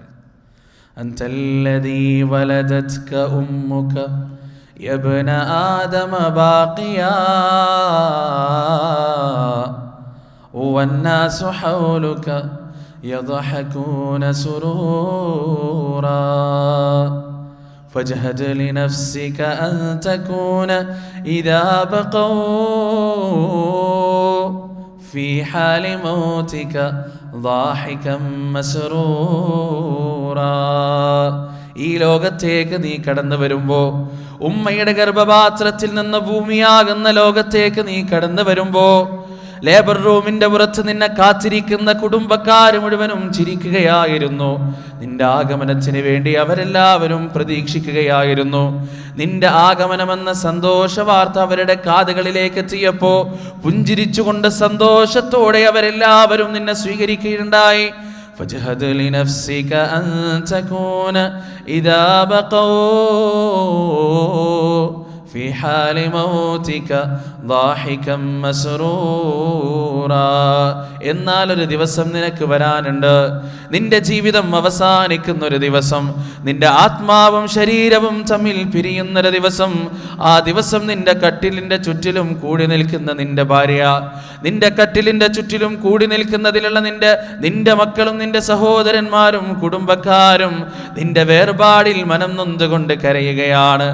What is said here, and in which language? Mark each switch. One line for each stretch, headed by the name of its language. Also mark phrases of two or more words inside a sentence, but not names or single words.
Arabic: أنت الذي ولدتك أمك يا ابن آدم باكيا والناس حولك يضحكون سرورا فاجهد لنفسك أن تكون إذا بقوا في حال موتك ضاحكا مسرورا.
Malayalam: ഈ ലോകത്തേക്ക് നീ കടന്നു വരുമ്പോ, ഉമ്മയുടെ ഗർഭപാത്രത്തിൽ നിന്ന് ഭൂമിയാകുന്ന ലോകത്തേക്ക് നീ കടന്നു വരുമ്പോ, ലേബർ റൂമിന്റെ പുറത്ത് നിന്നെ കാത്തിരിക്കുന്ന കുടുംബക്കാർ മുഴുവനും ചിരിക്കുകയായിരുന്നു. നിന്റെ ആഗമനത്തിന് വേണ്ടി അവരെല്ലാവരും പ്രതീക്ഷിക്കുകയായിരുന്നു. നിന്റെ ആഗമനമെന്ന സന്തോഷ വാർത്ത അവരുടെ കാതുകളിലേക്ക് എത്തിയപ്പോ പുഞ്ചിരിച്ചുകൊണ്ട് സന്തോഷത്തോടെ അവരെല്ലാവരും നിന്നെ സ്വീകരിക്കുകയുണ്ടായി.
Arabic: فاجهد لنفسك أن تكون إذا بقوا في حال موتك ضاحكا مسرورا.
Malayalam: എന്നാൽ ഒരു ദിവസം നിനക്ക് വരാനുണ്ട്, നിന്റെ ജീവിതം അവസാനിക്കുന്ന ഒരു ദിവസം, നിന്റെ ആത്മാവും ശരീരവും തമ്മിൽ പിരിയുന്നൊരു ദിവസം. ആ ദിവസം നിന്റെ കട്ടിലിന്റെ ചുറ്റിലും കൂടി നിൽക്കുന്ന നിന്റെ ഭാര്യ, നിന്റെ കട്ടിലിന്റെ ചുറ്റിലും കൂടി നിൽക്കുന്നതിലുള്ള നിന്റെ മക്കളും നിന്റെ സഹോദരന്മാരും കുടുംബക്കാരും നിന്റെ വേർപാടിൽ മനം നൊന്തുകൊണ്ട് കരയുകയാണ്.